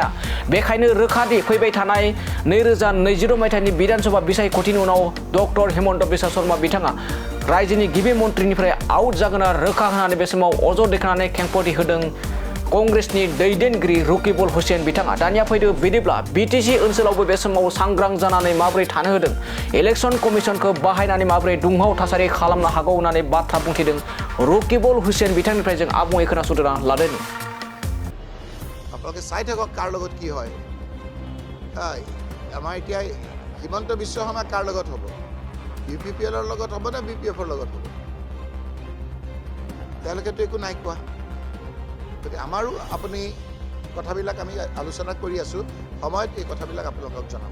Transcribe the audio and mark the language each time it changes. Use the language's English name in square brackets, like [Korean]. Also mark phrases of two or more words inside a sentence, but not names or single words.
[Bodo] बेखायनो रोखा फैबाय थानाय 2020 मायथाइनि विधानसभा बिसायख'थिनि उनाव डक्टर हिमन्त बिश्व शर्मा बिथाङा रायजोनि गिबि मन्त्रिनिफ्राय आउट जागोन रोखा होनानै बे समाव अजद दैखांनानै खेंफोरथि होदों कंग्रेसनि दैदेनगिरि रकिबुल हुसेन बिथाङा। दानिया फैदो बिदिब्ला बिटिसि ओनसोलावबो बे समाव सांग्रां जानानै माबोरै थानो होदों, [English] election commission [Bodo] बाहायनानै माबोरै दुंहाव थासारि खालामनो हागौ होननानै बाथ्रा बुंथिदों रकिबुल हुसेन बिथांनिफ्राय जों आबुङै खोनासंना लादों। [Assamese] আপোনালোকে চাই থাকক কাৰ লগত কি হয়। আমাৰ এতিয়া হিমন্ত বিশ্ব শৰ্মা কাৰ লগত হ'ব, ইউপিপিএলৰ লগত হ'ব নে বিপিএফৰ লগত হ'ব, তেওঁলোকেতো একো নাই কোৱা। গতিকে আমাৰো আপুনি কথাবিলাক আমি আলোচনা কৰি আছোঁ, সময়ত এই কথাবিলাক আপোনালোকক জনাম।